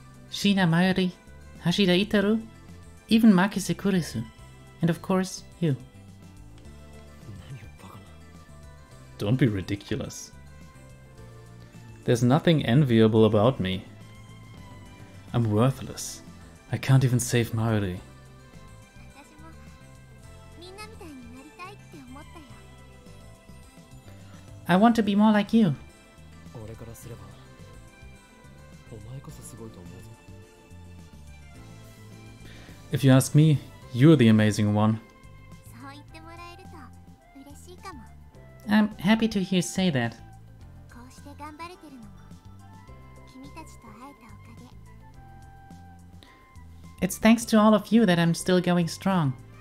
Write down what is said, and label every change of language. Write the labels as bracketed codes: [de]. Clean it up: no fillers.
[ja] シーナのゆりも、橋田イタルも、それに、君の [en] Shina Mayuri, Hashida Itaru, even Makise Kurisu, and of course, you. Don't be ridiculous. There's nothing enviable about me. I'm worthless. I can't even save Mayuri. [ja] 私もみんなみたいになりたいって思ったよ。 [en] I want to be more like you. [ja] 俺からすればお前こそすごいと思うぞ。 [en] If you ask me, you're the amazing one. [ja] そう言ってもらえると嬉しいかも。 [en] I'm happy to hear you say that. [ja] こうして頑張れてるのも君たちと会えたおかげ。 [en] It's thanks to all of you that I'm still going strong.